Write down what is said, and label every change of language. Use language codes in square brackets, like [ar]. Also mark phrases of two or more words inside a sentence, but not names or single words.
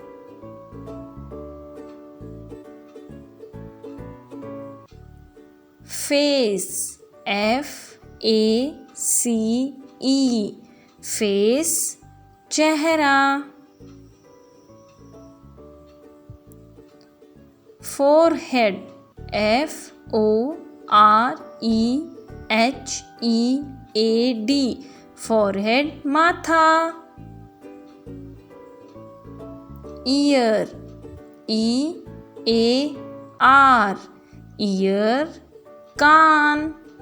[en] Face, F-A-C-E, face, चेहरा. Forehead, F-O-R-E-H-E-A-D, forehead, माथा. Ear, E-A-R, ear, कान.